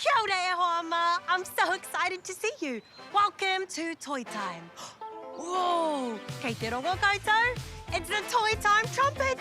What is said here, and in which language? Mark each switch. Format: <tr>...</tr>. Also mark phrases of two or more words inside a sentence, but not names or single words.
<en>day, Hoama. I'm so excited to see you. Welcome to Toy Time. Whoa!</en> <mi>Kei te rongo koutou.</mi> <en>It's the Toy Time trumpets.</en>